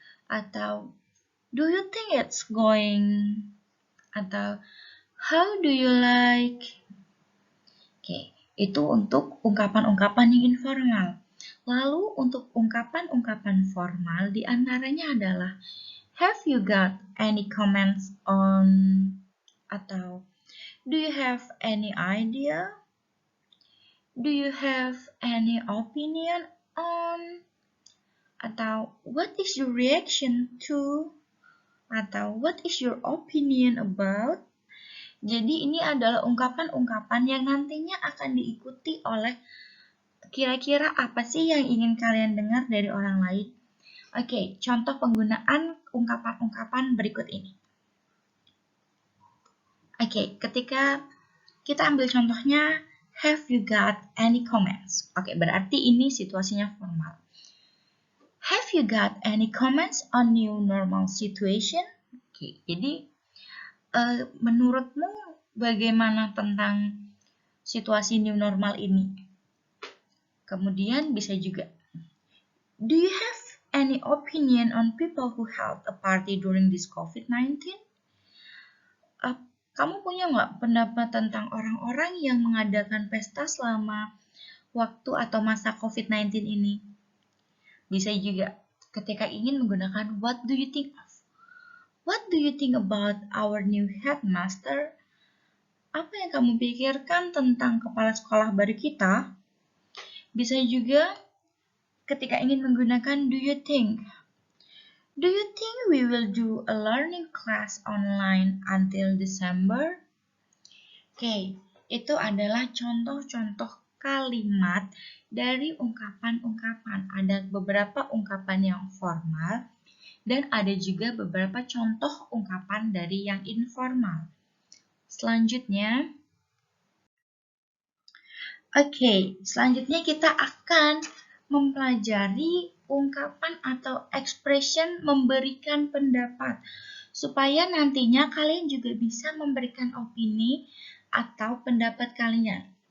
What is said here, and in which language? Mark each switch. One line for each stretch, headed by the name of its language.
Indonesian: Atau
English: do you think it's going?
Indonesian: Atau
English: how do you like?
Indonesian: Oke, itu untuk ungkapan-ungkapan yang informal. Lalu untuk ungkapan-ungkapan formal diantaranya adalah
English: have you got any comments on?
Indonesian: Atau
English: do you have any idea? Do you have any opinion on?
Indonesian: Atau
English: what is your reaction to? Atau what is your opinion about?
Indonesian: Jadi ini adalah ungkapan-ungkapan yang nantinya akan diikuti oleh kira-kira apa sih yang ingin kalian dengar dari orang lain. Oke, contoh penggunaan ungkapan-ungkapan berikut ini. Oke, ketika kita ambil contohnya,
English: have you got any comments?
Indonesian: Oke, berarti ini situasinya formal.
English: Have you got any comments on new normal situation?
Indonesian: Oke, jadi menurutmu bagaimana tentang situasi new normal ini? Kemudian bisa juga,
English: do you have any opinion on people who held a party during this COVID-19?
Indonesian: Kamu punya nggak pendapat tentang orang-orang yang mengadakan pesta selama waktu atau masa COVID-19 ini? Bisa juga ketika ingin menggunakan
English: what do you think of? What do you think about our new headmaster?
Indonesian: Apa yang kamu pikirkan tentang kepala sekolah baru kita? Bisa juga ketika ingin menggunakan
English: do you think? Do you think we will do a learning class online until December?
Indonesian: Oke, itu adalah contoh-contoh kalimat dari ungkapan-ungkapan. Ada beberapa ungkapan yang formal dan ada juga beberapa contoh ungkapan dari yang informal. Selanjutnya, selanjutnya kita akan mempelajari ungkapan atau expression memberikan pendapat supaya nantinya kalian juga bisa memberikan opini atau pendapat kalian.